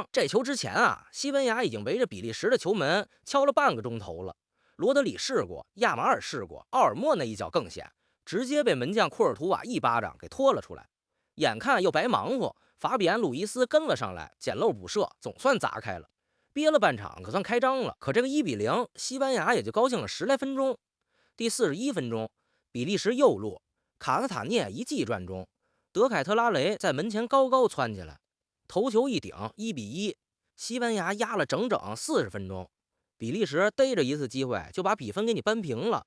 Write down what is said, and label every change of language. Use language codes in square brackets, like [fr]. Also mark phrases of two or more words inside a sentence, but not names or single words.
[zh] 这球之前西班牙已经围着比利时的球门敲了半个钟头了。罗德里試过，亚马尔試过，奥尔莫那一脚更险，直接被门将库尔图瓦一巴掌给拖了出来。眼看又白忙活，法比安·鲁伊斯跟了上来，捡漏补射，总算砸開了。憋了半場，可算開張了。可這個1-0，西班牙也就高興了10來分鐘。第41分鐘，比利時右路，卡斯塔涅一記傳中，德凱特拉雷在門前高高竄起來，頭球一頂，1-1。西班牙壓了整整40分鐘，比利時逮着一次機會就把比分給你扳平了。